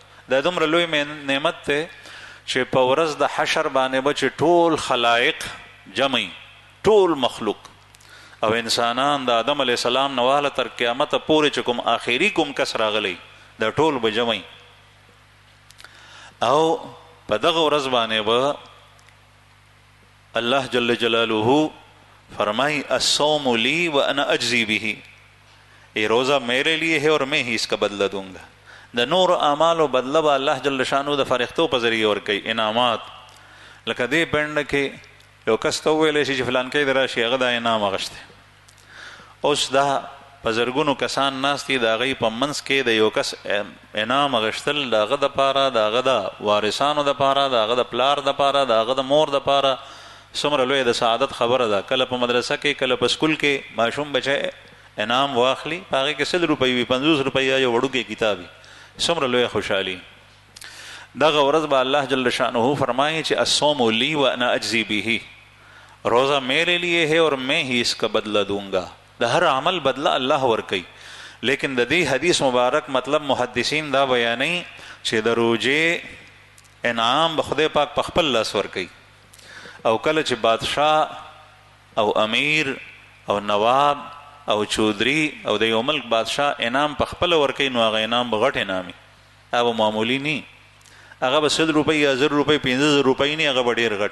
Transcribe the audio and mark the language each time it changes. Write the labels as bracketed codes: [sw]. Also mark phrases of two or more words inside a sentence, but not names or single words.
[ps] دا دومره لوی نعمت ته چې په ورځ د حشر باندې به چې ټول خلائق جمعي، ټول مخلوق او انسانان د آدم [ar] علیه السلام [ps] نه واله تر قیامت پورې چې کوم آخري کوم کس راغلی دا ټول به جمعي. او په دغه ورځ باندې به الله جل جلاله فرمائی [ar] الصوم لی وانا اجزی به، [ur] یہ روزہ میرے لیے ہے اور میں ہی اس کا بدلہ دوں گا. [ps] د نور اعمال و بدلہ به الله جل شانو د فرښتو په ذریعه ورکوي انعامات. لکه دې پنډه کې یو کس ته وویلی شي چې فلان کې د راشي هغه دا انعام اخیستی. اوس دا په زرګونو کسان ناست دي، د هغوی په منځ کې د یو کس انعام اخیستل د هغه دپاره، د هغه د وارثانو دپاره، د هغه د پلار دپاره، د هغه د مور دپاره څومره لوی د سعادت خبره ده. کله په مدرسه کې، کله په سکول کې ماشوم بچی انعام واخلي، په هغې کې 100 روپۍ وي، 50 روپۍ یا یو وړوکی کتاب وي، څومره لوی خوشحالي. دغه ورځ به الله جل شانه فرمایي چې [ar] الصوم لی وانا اجزی به، [ur] روزہ میرے لیے ہے اور میں ہی اس کا بدلہ دوں گا. [ps] د هر عمل بدلہ الله ورکوي. لیکن د دې حدیث مبارک مطلب محدثین دا بیانوي چې د روجې انعام به خدای پاک په خپل لاس ورکوي. او کله چې بادشاه او امیر او نواب او چودری او د یو ملک بادشاه انعام په خپل ورکوي، نو هغه انعام به غټ انعامي، هغه معمولی نه، هغه به 100 روپۍ یا 1000 روپۍ 50 روپۍ نه، هغه به ډېر غټ.